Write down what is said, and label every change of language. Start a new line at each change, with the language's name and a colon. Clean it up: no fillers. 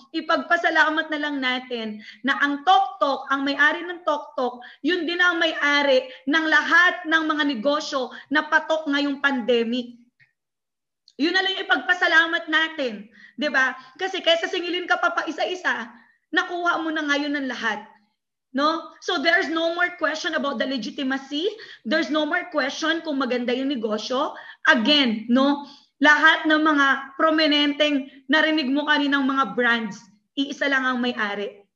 Filipino: Ipagpasalamat na lang natin na ang TokTok, ang may-ari ng TokTok, yun din ang may-ari ng lahat ng mga negosyo na patok ngayong pandemic. Yun na lang yung ipagpasalamat natin. 'Di ba? Kasi kaysa singilin ka pa isa-isa, nakuha mo na ngayon ng lahat. No?
English: So there's no more question about the legitimacy. There's no more question
Filipino: kung maganda yung negosyo.
English: Again, no?
Filipino: Lahat ng mga prominenteng narinig mo kaninang mga brands, iisa lang ang may-ari.